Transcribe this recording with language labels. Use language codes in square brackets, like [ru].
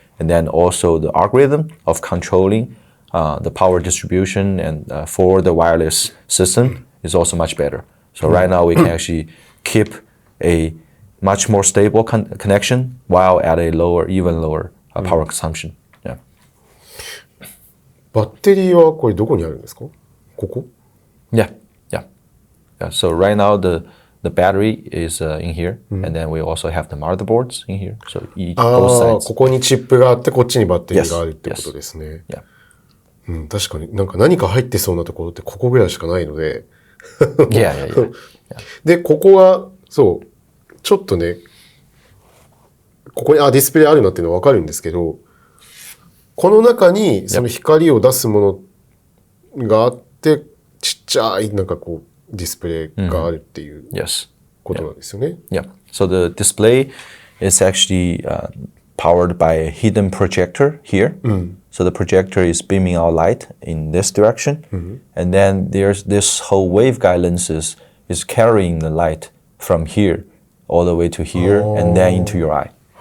[en] And then also the algorithm of controlling the power distribution and for the wireless system is also much better. So right now we can actually keep a much more stable connection while at a even lower power consumption. Yeah. [ja] バッテリーはこれどこにあるんですか？ここ？ [en] Yeah. So right now the battery is in here, and then we also have the motherboards in here. So both sides. [ja] ここにチップがあってこっちにバッテリーがあるってことですね。 [en] Yeah. [ja] 確かに何か入ってそうなところってここぐらいしかないので。 [en] Yeah. [ja] で、ここは、そう、ちょっとね、ここに、ディスプレイあるなっていうのはわかるんですけど、この中にその光を出すものがあって、ちっちゃいなんかこう、ディスプレイがあるっていうことなんですよね。 [en] Yeah. So the display is actually powered by a hidden projector here. So the projector is beaming out light in this direction. And then there's this whole waveguide lenses is carrying the light from here all the way to here and then into your eye.